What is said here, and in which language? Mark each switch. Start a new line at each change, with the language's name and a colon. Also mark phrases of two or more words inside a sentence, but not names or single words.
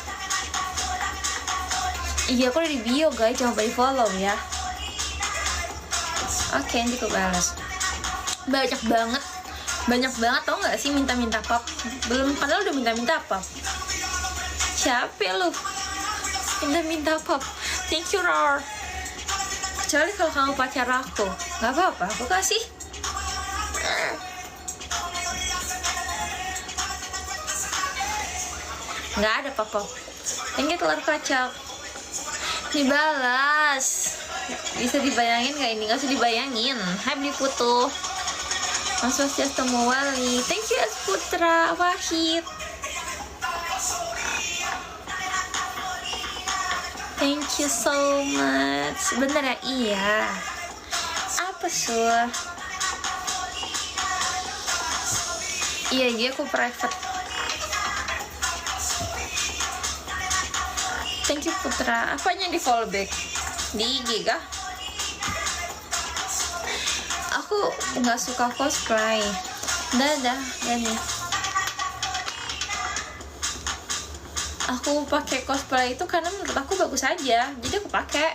Indonesian: Iya, aku udah di bio guys, jangan lupa di follow ya. Oke, nanti aku balas. Banyak banget tau nggak sih minta-minta pap. Belum, padahal udah minta-minta pap. Siapa lu? Minta-minta pap.
English: Thank you Rar.
Indonesian: Kecuali kalau kamu pacar aku, nggak apa-apa, aku kasih. Nggak ada papa.
English: Thank you
Indonesian: telur kacang. Dibalas. Bisa dibayangin nggak ini? Nggak usah dibayangin. Hai Beli Putu. Mas Swastiastu Wali.
English: Thank you Es Putra Wahid. Thank you so much.
Indonesian: Bener ya? Iya. Apa Sur? Iya, dia aku private.
English: Thank you
Indonesian: Putra. Apanya di
English: follow back?
Indonesian: Di IG kah? Aku nggak suka cosplay. Dadah, Dani. Aku pakai cosplay itu karena menurut aku bagus aja, jadi aku pakai.